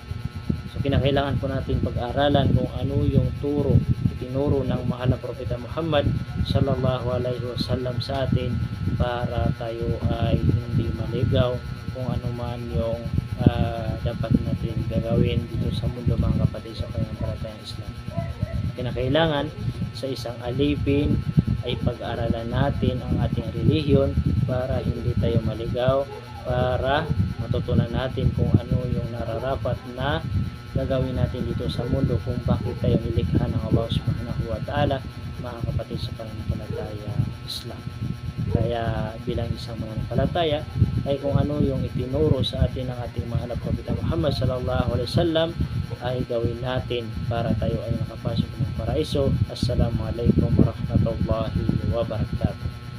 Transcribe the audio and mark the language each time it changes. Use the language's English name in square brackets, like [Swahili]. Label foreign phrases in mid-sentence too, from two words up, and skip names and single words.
[Filipino] So kinakailangan po natin pag-aralan kung ano yung itinuro ng mahal na Propeta Muhammad [Arabic] صلى الله عليه وسلم [Filipino] sa atin para tayo ay hindi maligaw kung ano man yung dapat natin gagawin dito sa mundo, mga kapatid sa pananampalatayang Islam. Kinakailangan sa isang alipin ay pag-aralan natin ang ating relihiyon para hindi tayo maligaw, para matutunan natin kung ano yung nararapat na gagawin natin dito sa mundo, kung bakit tayo nilikha ng Allah [Arabic] سبحانه وتعالى, [Filipino] mga kapatid sa pananampalatayang Islam. Kaya bilang isang mananampalataya ay kung ano yung itinuro sa atin ng ating mahal na Propeta Muhammad [Arabic] صلى الله عليه وسلم [Filipino] ay gawin natin para tayo ay makapasok ng paraiso. [Arabic] السلام عليكم ورحمة الله وبركاته.